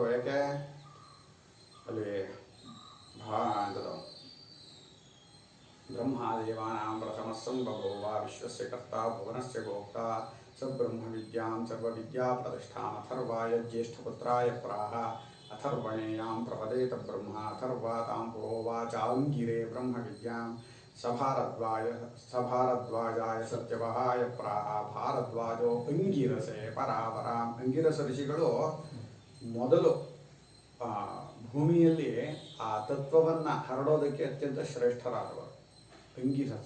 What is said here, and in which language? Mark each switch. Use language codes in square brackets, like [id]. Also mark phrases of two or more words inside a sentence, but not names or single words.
[kn] ಯಾಕೆ ಅಲ್ಲಿ [sa] ಬ್ರಹ್ಮದೇವಾನಾಂ ಪ್ರಥಮಸ್ಸಂ ಬಭೂವ ವಿಶ್ವಸ್ಯ ಕರ್ತಾ ಭುವನಸ್ಯ ಭೋಕ್ತಾ ಸ ಬ್ರಹ್ಮ ವಿದ್ಯಾಂ ಸರ್ವವಿದ್ಯಾ ಪ್ರತಿಷ್ಠಾಂ ಅಥರ್ವಾಯ ಜ್ಯೇಷ್ಠಪುತ್ರಾಯ ಪ್ರಾಹ ಅಥರ್ವಣೇಯಾಂ ಪ್ರಪದೇತ ಬ್ರಹ್ಮ ಅಥರ್ವಾ ತಾಂ ಪುರೋವಾಚ ಅಂಗಿರೇ ಬ್ರಹ್ಮ ವಿದ್ಯಾಂ ಸಭಾರದ್ವಾಜಾಯ ಸತ್ಯವಹಾಯ ಪ್ರಾಹ ಭಾರದ್ವಾಜೋ ಅಂಗಿರಸೆ ಪರಾಪರಾಂ. [kn] ಅಂಗಿರಸ ಋಷಿಗಳು ಮೊದಲು ಭೂಮಿಯಲ್ಲಿ ಆ ತತ್ವವನ್ನು ಹರಡೋದಕ್ಕೆ ಅತ್ಯಂತ ಶ್ರೇಷ್ಠರಾದವರು ಅಂಗಿರಸ.